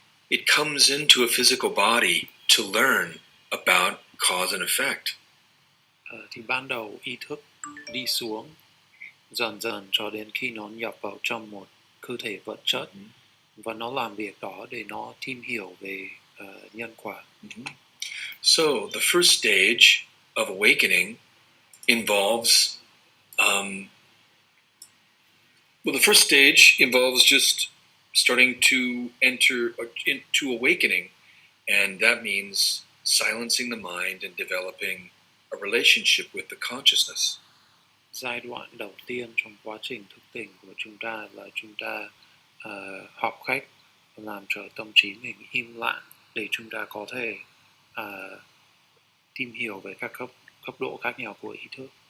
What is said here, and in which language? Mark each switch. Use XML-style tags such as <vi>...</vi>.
<en>It comes into a physical body to learn about cause and effect.</en> <vi>Thì ban đầu ý thức đi xuống dần dần cho đến khi nó nhập vào trong một cơ thể vật chất và nó làm việc đó để nó tìm hiểu về nhân quả.</vi> <en>So the first stage of awakening involves, the first stage involves just starting to enter into awakening, and that means silencing the mind and developing a relationship with the consciousness.</en> <vi>Giai đoạn đầu tiên trong quá trình thức tỉnh của chúng ta là chúng ta học cách làm cho tâm trí mình im lặng để chúng ta có thể tìm hiểu về các cấp độ khác nhau của ý thức.</vi>